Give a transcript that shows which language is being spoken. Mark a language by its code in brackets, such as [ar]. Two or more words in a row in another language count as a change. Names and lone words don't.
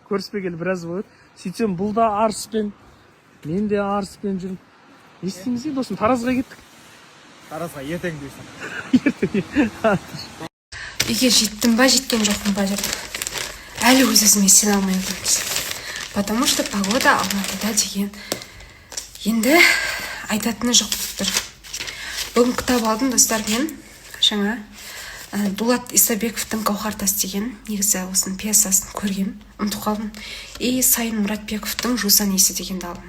[kk] Көріспегелі біраз болады. Сөйтсем, бұл да арыспен, мен де арыспен жүрмін. Не істейміз де, досым, Таразға кеттік. Таразға ертең дейсің. Үйге жеттім ба, жеткен жоқпын ба деп әлі өз-өзіме сене алмай отырмыз. [ru] Потому что погода [kk] Алматыда деген енді айтатыны жоқ тұр. Бүгін кітап алдым, достар, мен жаңа Дулат Исабековтың Гауһар тас деген негізі осының пьесасын көргем, ұмытып қалдым. И Сайын Мұратбековтың Жусан иісі дегенді алдым.